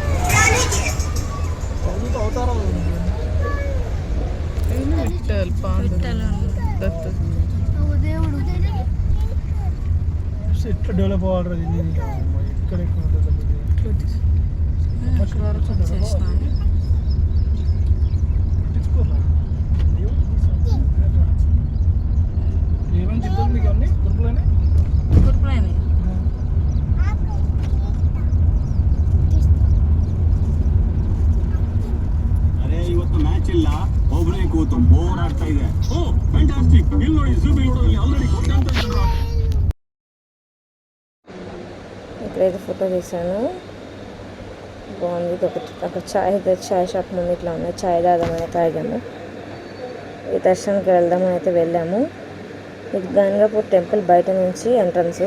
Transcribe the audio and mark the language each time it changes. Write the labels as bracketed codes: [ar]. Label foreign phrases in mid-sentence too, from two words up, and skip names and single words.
[te] ఎట్లా డెవలప్ అవ్వాలి ఇక్కడ ఏమేమి చెప్తారు మీకు అన్ని గురుకులని [kn] ಅರೆ ಇವತ್ತು ಮ್ಯಾಚ್ ಇಲ್ಲ, ಒಬ್ಬನೇ ಕೂತು ಬೋರ್ ಆಗ್ತಾ ಇದೆ. ಓ ಫ್ಯಾಂಟಾಸ್ಟಿಕ್, ಇಲ್ಲಿ ನೋಡಿ ಜೂಬಿ ನೋಡೋದಲ್ಲಿ ಆಲ್ರೆಡಿ ಕೊಟ್ಟಂತ ಇದ್ರು. [te] ఇక్కడైతే ఫోటో తీసాను, బాగుంది. అక్కడ చాయ్ షాప్ ముందు ఇట్లా ఉన్నాయి. చాయ్ తాగామని తాగాము. ఈ దర్శనానికి వెళ్దామని అయితే వెళ్ళాము. ఇది గంగాపూర్ టెంపుల్ బయట నుంచి ఎంట్రన్స్.